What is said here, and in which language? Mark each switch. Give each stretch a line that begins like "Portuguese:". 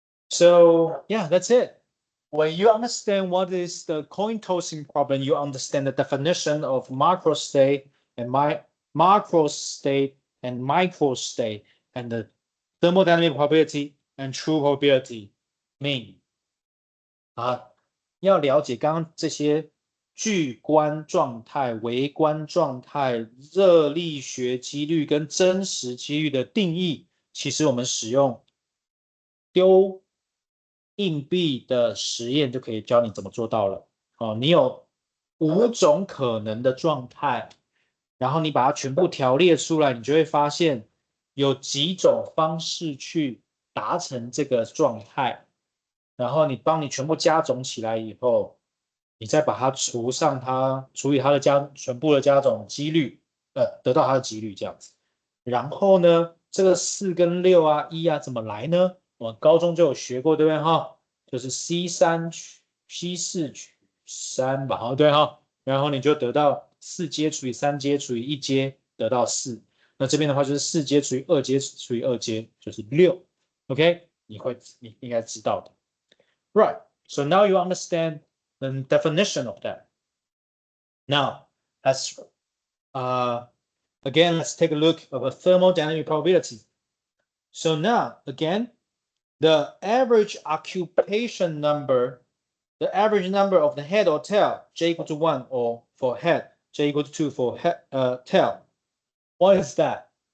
English: So yeah, that's it. When you understand what is the coin tossing problem, you understand the definition of macro state and macro state and micro state and the thermodynamic probability and true probability mean.
Chinese: 要了解刚刚这些巨观状态、微观状态、热力学几率跟真实几率的定义，其实我们使用丢硬币的实验就可以教你怎么做到了。哦，你有5种可能的状态，然后你把它全部条列出来，你就会发现有几种方式去达成这个状态。然后帮你全部加总起来以后，你再把它除以它的全部的加总几率，得到它的几率这样子。然后呢，这个4跟6啊、1啊怎么来呢？我高中就有学过，对不对哈？就是 C4取3吧，好对哈。然后你就得到4阶除以3阶除以1阶得到4。那这边的话就是4阶除以2阶除以2阶就是6。 OK，你应该知道的。
English: Right. So now you understand the definition of that. Now, let's again, let's take a look at a thermodynamic probability. So now, again, the average occupation number, the average number of the head or tail, j equal to 1, or for head, j equal to 2 for tail. What is that?